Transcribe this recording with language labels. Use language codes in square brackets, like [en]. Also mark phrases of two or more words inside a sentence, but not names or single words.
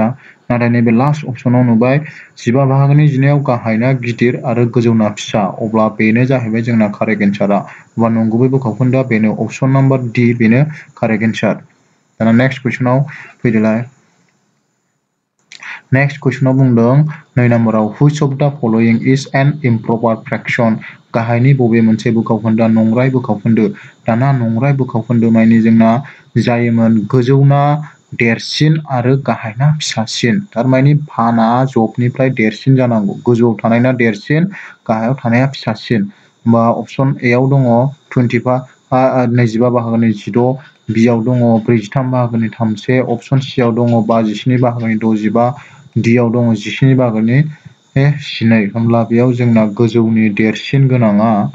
[brx] नाथाय नैबे [en] last option [brx] नुबाय 15 बाहागोनि 12 आव गाहायना गिदिर आरो गोजौना फिसा अब्ला बेनो जाहैबाय जोंना [en] correct answer [brx] अब्ला नंगुबै बोखाव खोन्दोआ बेनो [en] option number D [brx] बेनो [en] correct answer [brx] दाना [en] next question [brx] फैदोलाय नेक्स्ट कुइसनाव बुंदों 2 नम्बराव [en] which of the following is an improper fraction [brx] गाहायनि बबे मोनसे बोखाव खोन्दोआ नंराय बोखाव खोन्दो दाना नंराय बोखाव खोन्दो माने जोंना जायोमोन गोजौना देरसिन आरो गाहायना फिसासिन थारमाने फाना जबनिफ्राय देरसिन जानांगौ गोजौआव थानायना देरसिन गाहायाव थानाया फिसासिन होमबा [en] option A [brx] आव दङ 25 बाहागोनि 16 बि आव दङ 43 बाहागोनि 3 [en] option C [brx] आव दङ 57 बाहागोनि 65 डि आव दङ 17 बाहागोनि 12 होमब्ला बेयाव जोंना गोजौनि देरसिन गोनाङा